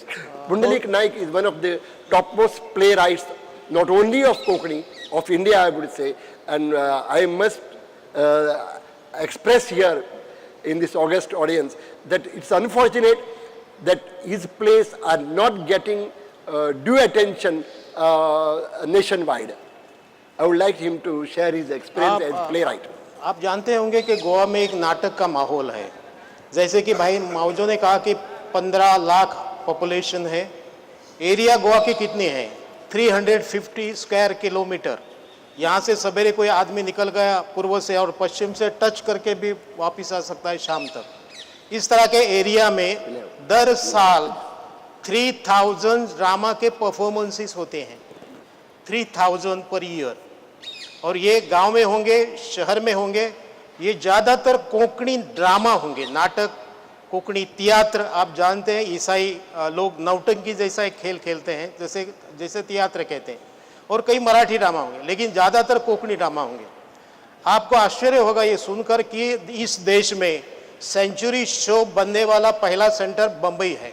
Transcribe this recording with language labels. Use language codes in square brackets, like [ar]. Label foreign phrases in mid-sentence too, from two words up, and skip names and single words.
[en] Pundalik Naik is one of the topmost playwrights, not only of Konkani, of India, I would say, and I must express here in this august audience that it's unfortunate that his plays are not getting due attention nationwide. I would like him to share his experience as playwright. [hi] आप जानते होंगे कि गोवा में एक नाटक का माहौल है, जैसे कि भाई माउजो ने कहा कि 15 लाख पॉपुलेशन है। एरिया गोवा की कितनी है? 350 [en] square kilometre. [hi] यहाँ से सवेरे कोई आदमी निकल गया पूर्व से और पश्चिम से टच करके भी वापस आ सकता है शाम तक। इस तरह के एरिया में दर साल 3000 ड्रामा के परफॉर्मेंसेस होते हैं, 3000 [en] per year. [hi] और ये गांव में होंगे, शहर में होंगे, ये ज़्यादातर कोंकणी ड्रामा होंगे, नाटक, कोंकणी तियात्र। आप जानते हैं ईसाई लोग नौटंकी जैसा एक खेल खेलते हैं, जैसे तियात्र कहते हैं, और कई मराठी ड्रामा होंगे, लेकिन ज़्यादातर कोंकणी ड्रामा होंगे। आपको आश्चर्य होगा ये सुनकर कि इस देश में [en] century show [hi] बनने वाला पहला सेंटर बम्बई है।